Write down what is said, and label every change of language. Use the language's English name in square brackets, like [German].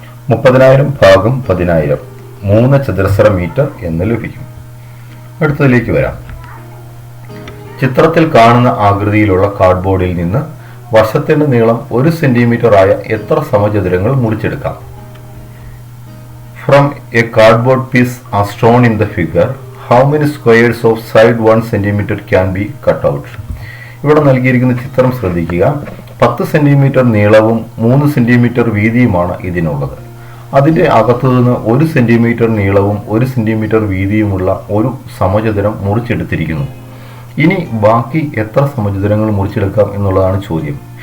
[Malayalam] 30,000 ഭാഗം 10,000 3 ചതുരശ്ര മീറ്റർ എന്ന് ലഭിക്കും. അടുത്തതിലേക്ക് വരാം. ചിത്രത്തിൽ കാണുന്ന ആകൃതിയിലുള്ള കാർഡ്ബോർഡിൽ നിന്ന് വശത്തിന്റെ നീളം 1 സെന്റിമീറ്റർ ആയ എത്ര സമചതുരങ്ങൾ മുറിച്ചെടുക്കാം? [English] From a cardboard piece as shown in the figure, how many squares of side 1 centimeter can be cut out? [Malayalam] ഇവിടെ നൽകിയിരിക്കുന്ന ചിത്രം ശ്രദ്ധിക്കുക. 10 സെന്റിമീറ്റർ നീളവും 3 സെന്റിമീറ്റർ വീതിയുമാണ് ഇതിനുള്ളത്. അതിന്റെ അകത്തുനിന്ന് 1 സെന്റിമീറ്റർ നീളവും 1 സെന്റിമീറ്റർ വീതിയുമുള്ള ഒരു സമചതുരം മുറിച്ചെടുത്തിരിക്കുന്നു. ഇനി ബാക്കി എത്ര സമചതുരങ്ങൾ മുറിച്ചെടുക്കാം എന്നുള്ളതാണ് ചോദ്യം.